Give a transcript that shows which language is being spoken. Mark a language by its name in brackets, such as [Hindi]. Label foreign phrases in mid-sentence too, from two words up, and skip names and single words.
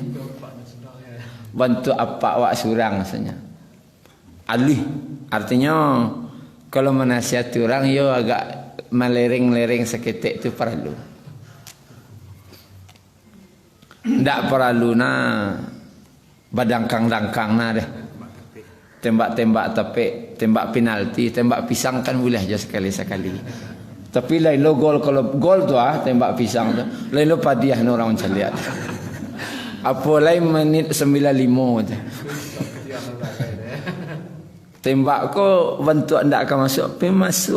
[Minangkabau] Bantu apa wak surang rasanya. Alui artinya kalau menasihati orang yo agak melereng-lereng saketek tu perlu. Ndak perlu na badangkang-dangkang na deh. [Indonesian] Tembak-tembak tapi tembak penalti, tembak pisang kan boleh aja sekali-sekali. [Minangkabau] Tapi lain lo gol, kalau gol tu tembak pisang tu. Lain lo padiah no orang caliat. Apa lain menit 95 tu. Tembak ko bentuk ndak akan masuk, tapi masuk.